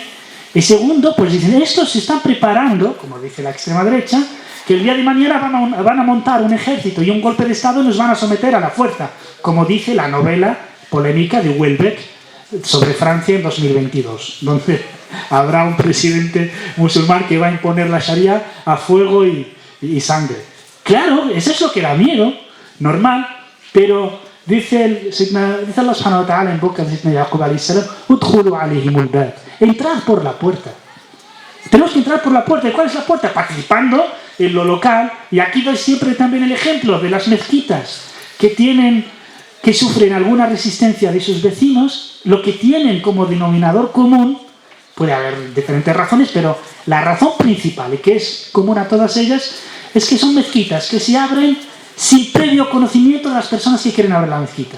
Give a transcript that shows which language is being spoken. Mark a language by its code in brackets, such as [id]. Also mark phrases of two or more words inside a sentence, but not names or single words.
[es] Y segundo, pues dicen, estos se están preparando, como dice la extrema derecha, que el día de mañana van a montar un ejército y un golpe de Estado y nos van a someter a la fuerza, como dice la novela polémica de Houellebecq sobre Francia en 2022, donde habrá un presidente musulmán que va a imponer la Sharia a fuego y sangre. Claro, eso es lo que da miedo, normal, pero dice [ar] الله سبحانه وتعالى [es] en boca de Yaqub [ar] عليه السلام, ادخلوا عليهم الباب, [es] entrad por la puerta. Tenemos que entrar por la puerta. ¿Y cuál es la puerta? Participando en lo local. Y aquí doy siempre también el ejemplo de las mezquitas que sufren alguna resistencia de sus vecinos. Lo que tienen como denominador común, puede haber diferentes razones, pero la razón principal, y que es común a todas ellas, es que son mezquitas que se abren sin previo conocimiento de las personas que quieren abrir la mezquita.